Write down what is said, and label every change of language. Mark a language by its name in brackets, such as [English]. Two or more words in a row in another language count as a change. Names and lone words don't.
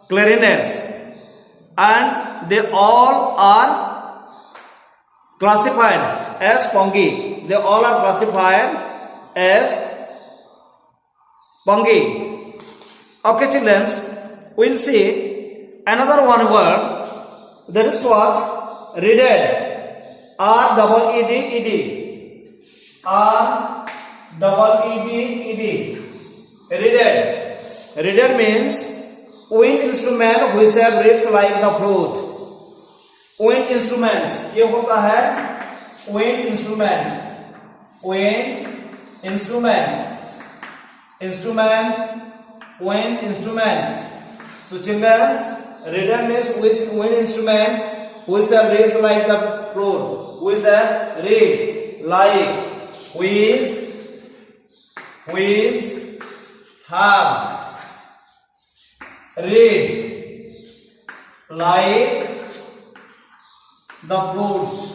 [English] Clarinets, and they all are classified as pongi. They all are classified as pongi. Okay, children, we'll see another one word. That is what? Reeded. R-double-E-D-E-D. R-double-E-D-E-D. Reeded. Reeded means wind instrument which have reeds like the flute. Wind instruments. [Hindi] ये होता है [English] wind instrument. Wind instrument. Instrument. Wind instrument. So children, reeded means which wind instrument which have reeds like the flute. Which have reeds like which have reed like the flutes.